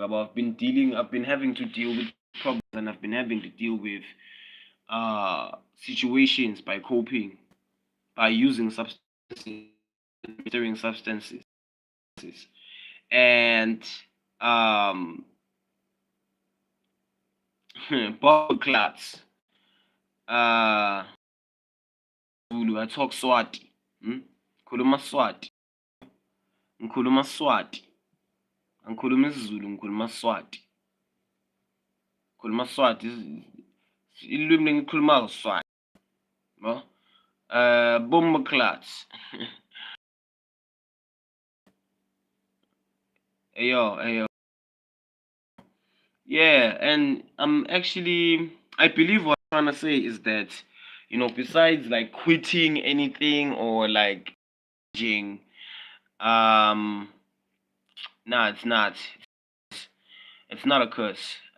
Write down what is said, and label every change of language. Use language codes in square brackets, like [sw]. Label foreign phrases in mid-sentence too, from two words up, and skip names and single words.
[en] I've been having to deal with problems and I've been having to deal with situations by coping, by using substances, administering substances. And um bubble clats. Zulu, I talk Swati. [ss] Ngikhuluma Swati. Ngikhuluma Swati. Angikhuluma isiZulu, ngikhuluma Swati. Ngikhuluma Swati. Ilwimi lengikhulumayo Swati. [en] No? Bomba clats. Ayo. Yeah, and I believe what I'm trying to say is that, besides like quitting anything or like changing, nah, it's not. It's not a curse.